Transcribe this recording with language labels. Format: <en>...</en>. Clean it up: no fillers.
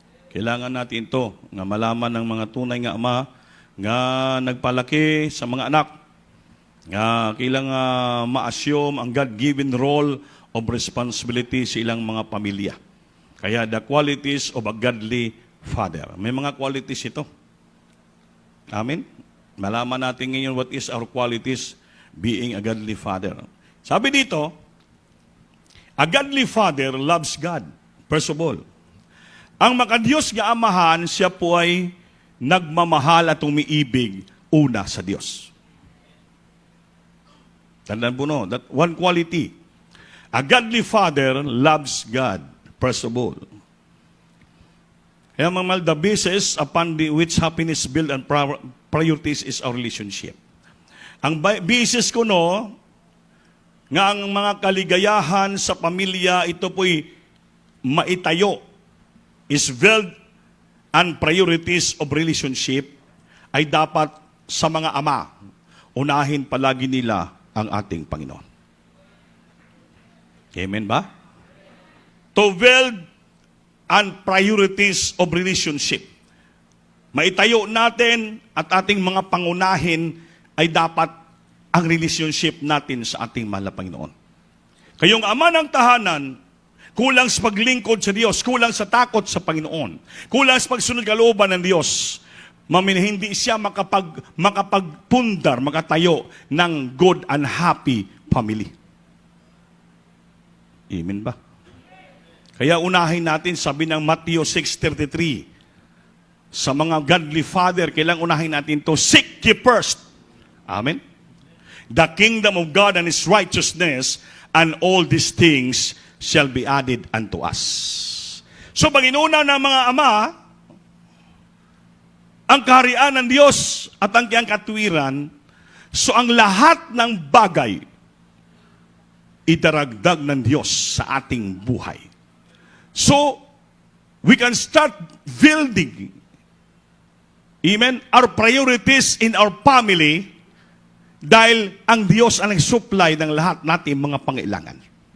<tl>Kailangan natin ito, nga malaman ng mga tunay nga ama, nga nagpalaki sa mga anak, nga kailangan ma-assume ang</tl> <en>God-given role of responsibility</en> <tl>sa ilang mga pamilya.</tl> <en>Kaya the qualities of a godly father.</en> <tl>May mga qualities ito.</tl> <en>Amen?</en> <tl>Malaman natin ngayon</tl> <en>what is our qualities being a godly father.</en> <tl>Sabi dito,</tl> <en>a godly father loves God.</en> <tl>First of all, ang makadiyos nga amahan, siya po ay nagmamahal at umiibig una sa Diyos. Tandaan po no,</tl> <en>that one quality. A godly father loves God, first of all.</en> <tl>Kaya mga mahal,</tl> <en>the basis upon which happiness build and priorities is our relationship.</en> <tl>Ang basis ko no, nga ang mga kaligayahan sa pamilya, ito po'y maitayo,</tl> <en>is build and priorities of relationship,</en> <tl>ay dapat sa mga ama, unahin palagi nila ang ating Panginoon. Amen ba?</tl> <en>To build and priorities of relationship.</en> <tl>Maitayo natin at ating mga pangunahin ay dapat ang relationship natin sa ating mahal na Panginoon. Kayong ama ng tahanan, kulang sa paglingkod sa Diyos, kulang sa takot sa Panginoon, kulang sa pagsunod kalooban ng Diyos, hindi siya makapagpundar, makatayo ng</tl> <en>good and happy family.</en> <tl>Amen ba? Kaya unahin natin, sabi ng Matthew 6:33, sa mga godly father, kailangang unahin natin</tl> <en>to seek ye first.</en> <tl>Amen?</tl> <en>The kingdom of God and His righteousness, and all these things shall be added unto us.</en> <tl>So, pag inuna ng mga ama, ang kaharian ng Diyos at ang kiyang katwiran, so ang lahat ng bagay, idaragdag ng Diyos sa ating buhay.</tl> <en>So, we can start building, amen, our priorities in our family,</en> <tl>dahil ang Diyos ang nag-supply ng lahat natin mga pangailangan.</tl>